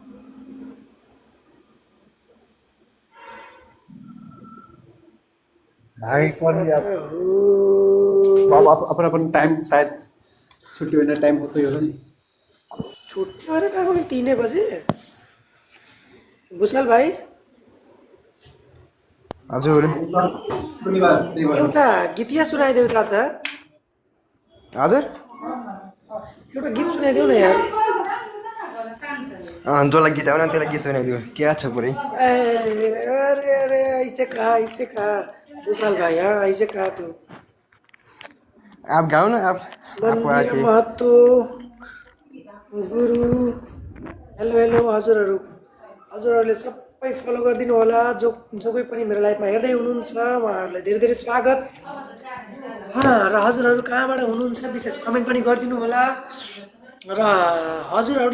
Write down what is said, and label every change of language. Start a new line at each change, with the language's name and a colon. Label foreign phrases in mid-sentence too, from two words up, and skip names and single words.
Hindi: भाई कौन यार बाबा अपन अपन टाइम शायद छुट्टी होने टाइम होता ही होगा नहीं छुट्टी वाले टाइम हो 3 बजे विशाल भाई
Nepali: हजुर एउटा गीतिया सुनाइदेऊ दादा हजुर एउटा गीत सुनाइदेऊ न यार जसलाई गीत आउन त्यसलाई गीत सुनाइदियो क्या छ पुरै
Hindi: अरे अरे ऐसे कहा विशाल भाई हाँ ऐसे कहा तू आप गाऊ न आप
Nepali: मन्दिर महत्तो गुरु
English: hello hello
Nepali: हजुरहरूले सबै फलो गरिदिनु होला जो कोही पनि मेरो लाइफमा हेर्दै हुनुहुन्छ उहाँहरूलाई धेरै धेरै स्वागत र हजुरहरू कहाँबाट हुनुहुन्छ विशेष कमेन्ट पनि गरिदिनु होला र हजुरहरूले